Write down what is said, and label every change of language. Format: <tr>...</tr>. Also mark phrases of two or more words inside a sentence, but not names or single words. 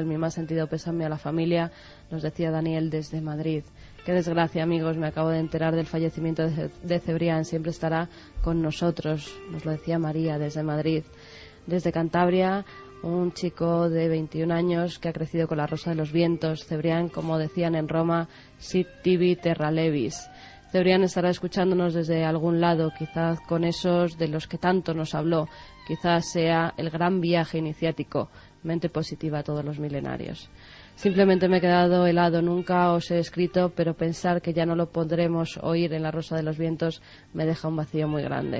<es>Mi más sentido pésame a la familia, nos decía Daniel desde Madrid. Qué desgracia, amigos, me acabo de enterar del fallecimiento de Cebrián. Siempre estará con nosotros, nos lo decía María desde Madrid. Desde Cantabria, un chico de 21 años que ha crecido con La Rosa de los Vientos. Cebrián, como decían en Roma,</es> <la>sit tibi terra levis.</la> <es>Cebrián estará escuchándonos desde algún lado, quizás con esos de los que tanto nos habló. Quizás sea el gran viaje iniciático. Mente positiva a todos los milenarios. Simplemente me he quedado helado. Nunca os he escrito, pero pensar que ya no lo podremos oír en La Rosa de los Vientos me deja un vacío muy grande.</es>